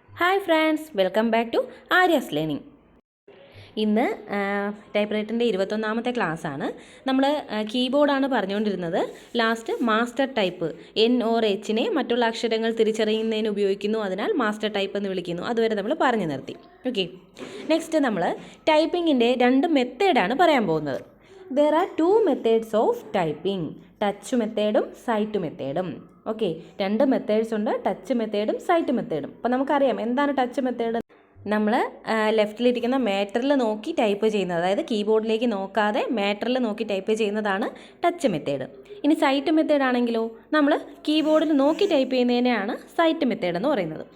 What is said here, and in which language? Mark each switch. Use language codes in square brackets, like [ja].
[en] Hi friends, welcome back to Arya's learning. [ml] ഇന്ന് ടൈപ്പ്റൈറ്ററിൻ്റെ 21ാമത്തെ ക്ലാസ്സാണ്. നമ്മൾ കീബോർഡാണ് പറഞ്ഞുകൊണ്ടിരുന്നത്. ലാസ്റ്റ് മാസ്റ്റർ ടൈപ്പ് N/H മറ്റുള്ള അക്ഷരങ്ങൾ തിരിച്ചറിയുന്നതിന് ഉപയോഗിക്കുന്നു, അതിനാൽ മാസ്റ്റർ ടൈപ്പ് എന്ന് വിളിക്കുന്നു. അതുവരെ നമ്മൾ പറഞ്ഞു നിർത്തി. ഓക്കെ, നെക്സ്റ്റ് നമ്മൾ ടൈപ്പിങ്ങിൻ്റെ 2 മെത്തേഡാണ് പറയാൻ പോകുന്നത്. [en] There are 2 methods of typing, [ml] touch മെത്തേഡും site മെത്തേഡും. Okay, 2 methods ഉണ്ട്, ടച്ച് മെത്തേഡും സൈറ്റ് മെത്തേഡും. അപ്പോൾ നമുക്കറിയാം എന്താണ് ടച്ച് മെത്തേഡ്. നമ്മൾ ലെഫ്റ്റിലിരിക്കുന്ന മാറ്ററിൽ നോക്കി ടൈപ്പ് ചെയ്യുന്നത്, അതായത് കീബോർഡിലേക്ക് നോക്കാതെ മാറ്ററിൽ നോക്കി ടൈപ്പ് ചെയ്യുന്നതാണ് ടച്ച് മെത്തേഡ്. ഇനി സൈറ്റ് മെത്തേഡ് ആണെങ്കിലോ നമ്മൾ കീബോർഡിൽ നോക്കി ടൈപ്പ് ചെയ്യുന്നതിനെയാണ് സൈറ്റ് മെത്തേഡ് എന്ന് പറയുന്നത്.